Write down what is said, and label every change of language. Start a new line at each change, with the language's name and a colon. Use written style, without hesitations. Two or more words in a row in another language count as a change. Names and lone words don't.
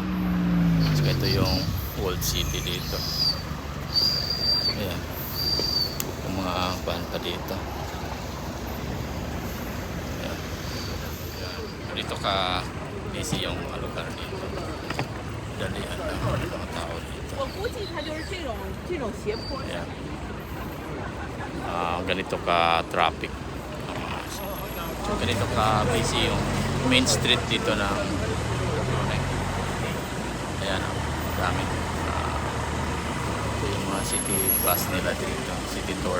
Filipino: So ito yung Old City dito. Ayan. Yung mga bahan pa dito. Ayan. Dito ka busy yung lugar dito. Dalian lang yung mga tao dito.
Chinese: 我估计它就是这种斜坡。
Filipino: Ayan. Ganito ka traffic. So ganito ka busy yung main street dito ng Dubrovnik. Ayan, dami. Ito yung mga
English: city bus
Filipino: nila dito,
English: city tour.